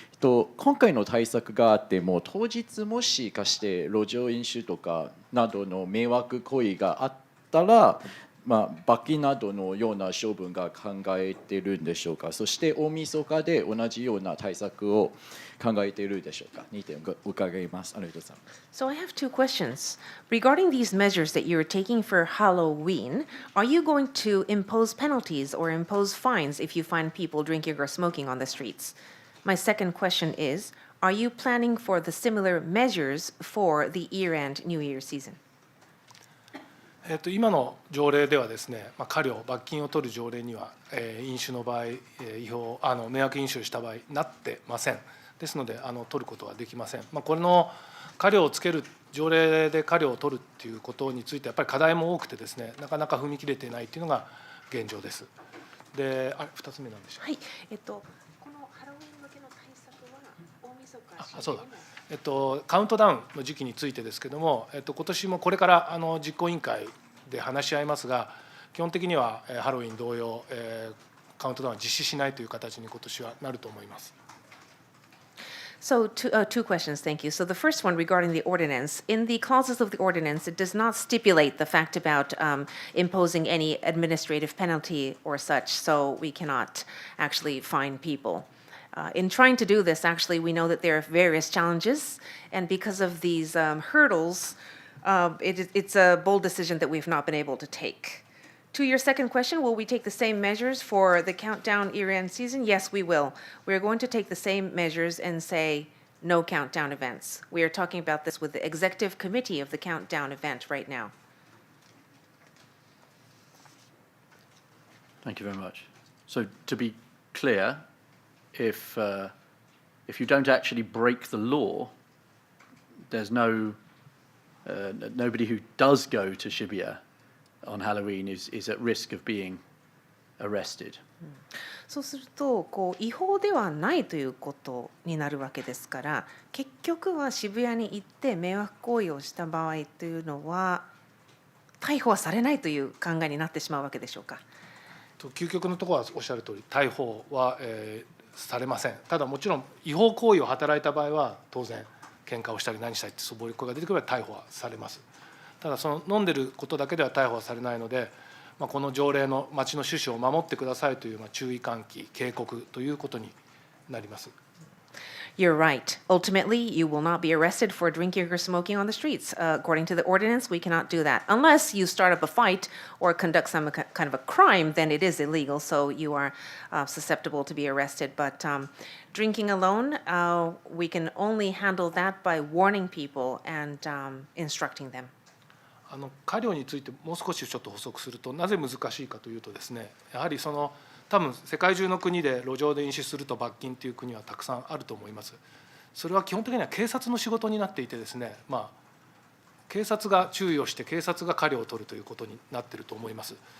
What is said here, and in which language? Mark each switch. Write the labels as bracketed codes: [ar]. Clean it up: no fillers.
[ja] 今回の対策があっても当日もしかして路上飲酒とかなどの迷惑行為があったら、罰金などのような処分が考えているんでしょうか。そして大晦日で同じような対策を考えているでしょうか。 2点伺います。ありがとうございます。 [en] So I have two questions. Regarding these measures that you're taking for Halloween, are you going to impose penalties or impose fines if you find people drinking or smoking on the streets? My second question is, are you planning for the similar measures for the year-end New Year season? [ja] 今の条例ではですね、過料、罰金を取る条例には、飲酒の場合、迷惑飲酒をした場合、なってません。ですので、取ることはできません。これの過料をつける、条例で過料を取るっていうことについて、やっぱり課題も多くてですね、なかなか踏み切れていないというのが現状です。で、2つ目なんでしょうか。はい、このハロウィン向けの対策は大晦日。そうだ。カウントダウンの時期についてですけれども、今年もこれから実行委員会で話し合いますが、基本的にはハロウィン同様、カウントダウンは実施しないという形に今年はなると思います。 [en] So two questions, thank you. So the first one regarding the ordinance. In the clauses of the ordinance, it does not stipulate the fact about imposing any administrative penalty or such, so we cannot actually fine people. In trying to do this, actually, we know that there are various challenges, and because of these hurdles, it's a bold decision that we've not been able to take. To your second question, will we take the same measures for the countdown year-end season? Yes, we will. We're going to take the same measures and say no countdown events. We are talking about this with the executive committee of the countdown event right now. Thank you very much. So to be clear, if you don't actually break the law, there's nobody who does go to Shibuya on Halloween is at risk of being arrested. [ja] そうすると違法ではないということになるわけですから、結局は渋谷に行って迷惑行為をした場合というのは逮捕はされないという考えになってしまうわけでしょうか。究極のところはおっしゃる通り、逮捕は、されません。ただもちろん違法行為を働いた場合は当然喧嘩をしたり何したりって暴力が出てくれば逮捕はされます。ただその飲んでることだけでは逮捕はされないので、この条例の町の趣旨を守ってくださいという注意喚起、警告ということになります。 [en] You're right. Ultimately, you will not be arrested for drinking or smoking on the streets. According to the ordinance, we cannot do that. Unless you start up a fight or conduct some kind of a crime, then it is illegal, so you are susceptible to be arrested. But drinking alone, we can only handle that by warning people and instructing them. [ja] 過料についてもう少しちょっと補足すると、なぜ難しいかというとですね、やはり多分世界中の国で路上で飲酒すると罰金という国はたくさんあると思います。それは基本的には警察の仕事になっていてですね、警察が注意をして警察が過料を取るということになっていると思います。